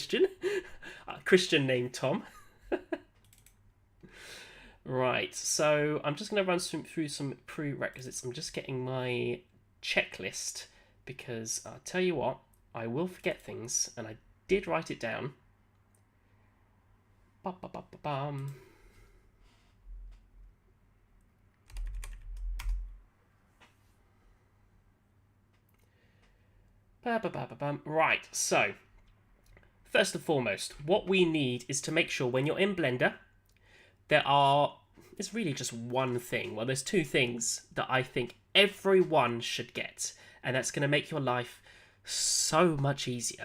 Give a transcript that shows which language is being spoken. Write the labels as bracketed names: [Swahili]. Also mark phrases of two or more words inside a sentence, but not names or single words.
[English] Hi, Christian. Christian named Tom. Right, so I'm just going to run through some prerequisites. I'm just getting my checklist because I'll tell you what, I will forget things, and I did write it down. Ba-ba-ba-ba-bum. Ba-ba-ba-ba-bum. Right, so first and foremost, what we need is to make sure when you're in Blender, it's really just one thing. Well, there's two things that I think everyone should get, and that's going to make your life so much easier.